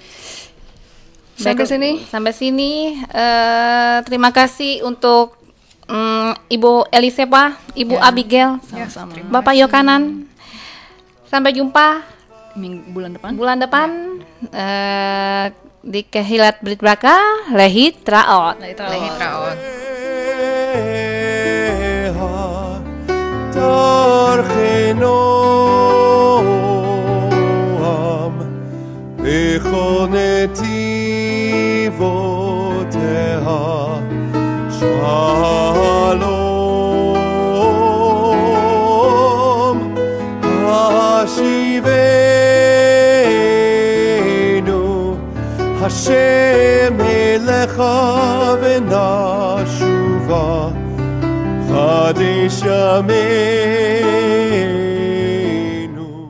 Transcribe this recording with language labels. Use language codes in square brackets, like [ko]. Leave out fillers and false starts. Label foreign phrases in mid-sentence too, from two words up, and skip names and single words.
[id] Sampai sini. Terima kasih untuk Ibu Elisepa, Ibu Abigail, Sama-sama. Bapak Yokanan. Sampai jumpa bulan depan. Di Kehilat Brit Braka, [he] להת ראות. דרכנועם בכל נתיבותיה שלום השיבנו השם אליך ונשובה חדש ימינו.